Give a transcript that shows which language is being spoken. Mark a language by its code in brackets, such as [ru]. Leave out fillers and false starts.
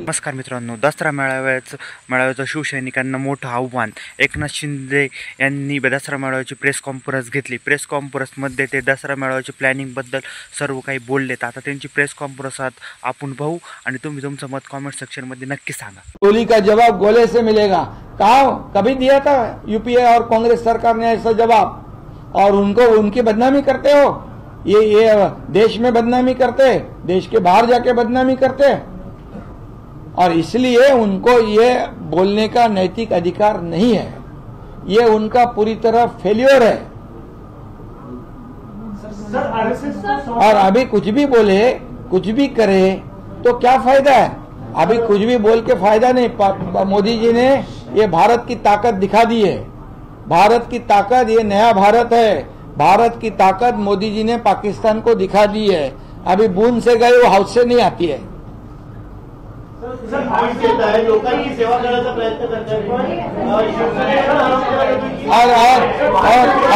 [mr] नमस्कार मित्रांनो, दसरा मेळाव्याचं शिवसैनिकांना मोठं आव्हान। एकनाथ शिंदे यांनी दसरा मेळाव्याची प्रेस कॉन्फरन्स घेतली। प्रेस कॉन्फरन्समध्ये ते दसरा मेळाव्याच्या प्लॅनिंगबद्दल सर्व काही बोललेत। आता त्यांची प्रेस कॉन्फरन्स आपण पाहू आणि तुम्ही तुमचं मत कमेंट सेक्शनमध्ये नक्की सांगा। [hi] गोली का जवाब गोले से मिलेगा, कहा कभी दिया था यूपीए और कांग्रेस सरकार ने ऐसा जवाब, और उनको उनकी बदनामी करते हो। ये देश में बदनामी करते, देश के बाहर जाके बदनामी करते, और इसलिए उनको ये बोलने का नैतिक अधिकार नहीं है। ये उनका पूरी तरह फेल्योर है। और अभी कुछ भी बोले, कुछ भी करे तो क्या फायदा है? अभी कुछ भी बोल के फायदा नहीं। मोदी जी ने ये भारत की ताकत दिखा दी है। भारत की ताकत, ये नया भारत है। भारत की ताकत मोदी जी ने पाकिस्तान को दिखा दी है। अभी बूंद से गए वो हाउस से नहीं आती है। [mr] लोकांची सेवा करण्याचा प्रयत्न करतात